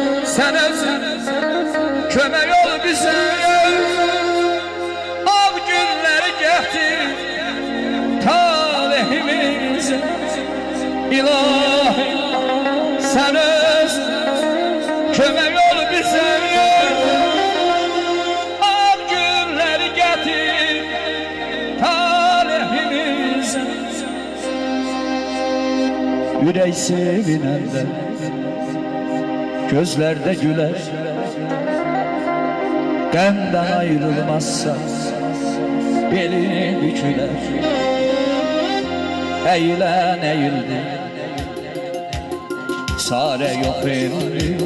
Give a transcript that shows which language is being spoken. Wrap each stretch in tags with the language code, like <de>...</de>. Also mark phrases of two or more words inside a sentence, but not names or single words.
<az>Sen özün kömək ol bizə. Av günləri gətir talihimizə. İlahi sen özün kömək ol bizə. Av günləri gətir talihimizə. Ürək sevinəndə gözlerde güler, qəmdən ayrılmazsa beli bükülər.</az> <tr>Eğilen eğildi, çare yok elli.</tr>